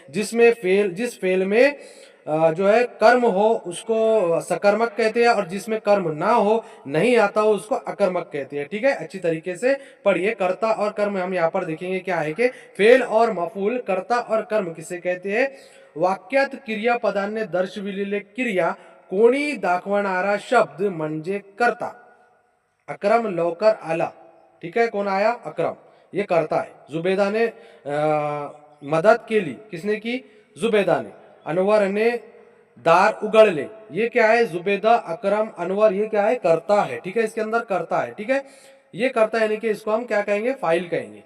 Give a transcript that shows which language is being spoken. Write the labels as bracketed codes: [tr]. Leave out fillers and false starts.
[hi] जिस फेल में जो है कर्म हो उसको सकर्मक कहते हैं, और जिसमें कर्म ना हो, नहीं आता हो, उसको अकर्मक कहते हैं, ठीक है। अच्छी तरीके से पढ़िए। कर्ता और कर्म हम यहाँ पर देखेंगे क्या है कि फेल और मफूल, कर्ता और कर्म किसे कहते हैं। [mr] वाक्यात क्रियापदांनी दर्शविलेले क्रिया कोणी दाखवणारा शब्द म्हणजे कर्ता। अक्रम लवकर आला, [hi] ठीक है, कौन आया, अक्रम, ये करता है। जुबेदा ने मदद के लिए, किसने की, जुबेदा ने। अनवर ने दार उगड़ ले, ये क्या है, जुबेदा, अकरम, अनवर, ये क्या है, करता है, ठीक है। इसके अंदर करता है, ठीक है। ये करता है यानी कि इसको हम क्या कहेंगे, फाइल कहेंगे।